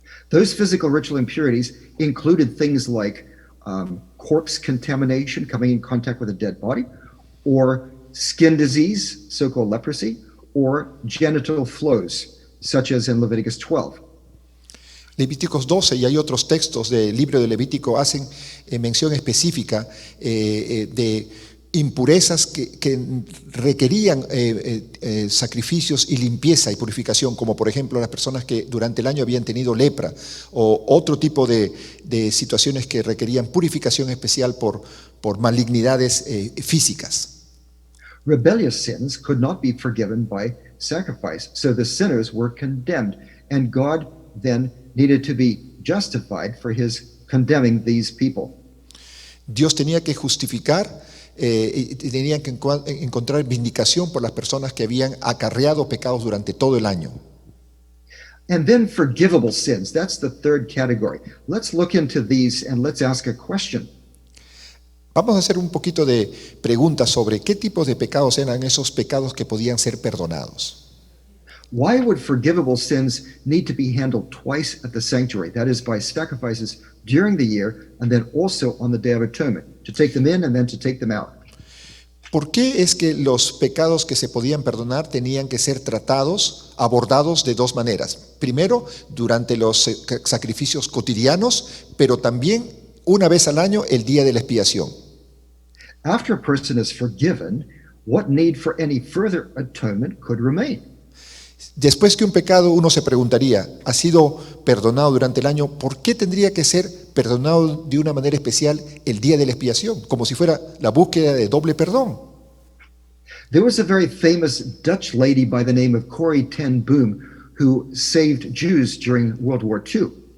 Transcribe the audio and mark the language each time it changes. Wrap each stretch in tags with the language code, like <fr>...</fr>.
<en>Those physical ritual impurities included things like corpse contamination, coming in contact with a dead body, or skin disease, so-called leprosy, or genital flows, such as in Leviticus 12.</en> <es>Levíticos 12 y hay otros textos del libro de Levítico hacen mención específica de impurezas que requerían sacrificios y limpieza y purificación, como por ejemplo las personas que durante el año habían tenido lepra o otro tipo de situaciones que requerían purificación especial por malignidades físicas.</es> <en>Rebellious sins could not be forgiven by sacrifice, so the sinners were condemned, and God then needed to be justified for his condemning these people.</en> <es>Dios tenía que justificar y tenían que encontrar vindicación por las personas que habían acarreado pecados durante todo el año.</es> <en>And then forgivable sins, that's the third category. Let's look into these and let's ask a question.</en> <es>Vamos a hacer un poquito de preguntas sobre qué tipos de pecados eran esos pecados que podían ser perdonados.</es> <en>Why would forgivable sins need to be handled twice at the sanctuary? That is, by sacrifices during the year and then also on the Day of Atonement, to take them in and then to take them out.</en> <es>¿Por qué es que los pecados que se podían perdonar tenían que ser tratados, abordados de dos maneras? Primero, durante los sacrificios cotidianos, pero también una vez al año, el día de la expiación.</es> <en>After a person is forgiven, what need for any further atonement could remain?</en> <es>Después que un pecado, uno se preguntaría, ha sido perdonado durante el año, ¿por qué tendría que ser perdonado de una manera especial el día de la expiación? Como si fuera la búsqueda de doble perdón.</es> <en>There was a very famous Dutch lady by the name of Corrie ten Boom who saved Jews during World War II.</en>